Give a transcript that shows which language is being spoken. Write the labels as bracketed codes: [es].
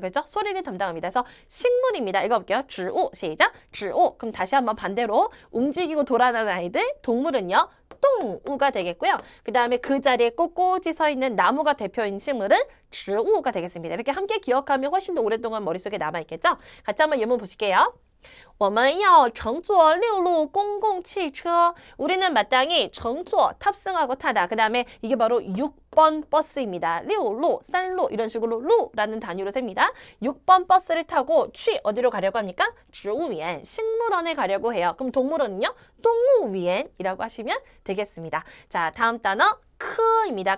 [ko] 그렇죠? 소리를 담당합니다. 그래서 식물입니다. 읽어볼게요. 植物.시작. 植物. 그럼 다시 한번 반대로 움직이고 돌아다니는 아이들, 동물은요. 똥우가 되겠고요. 그 다음에 그 자리에 꼿꼿이 서 있는 나무가 대표인 식물은 植物가 되겠습니다. 이렇게 함께 기억하면 훨씬 더 오랫동안 머릿속에 남아있겠죠? 같이 한번 예문 보실게요. [zh] 我们要乘坐六路公共汽车. [ko] 우리는 마땅히 乘坐, 탑승하고 타다. 그 다음에 이게 바로 6번 버스입니다. 6로, 3로 이런 식으로 루라는 단위로 셉니다. 6번 버스를 타고 어디로 가려고 합니까? 植物园, 식물원에 가려고 해요. 그럼 동물원은요? 动物园이라고 하시면 되겠습니다. 자, 다음 단어 크입니다.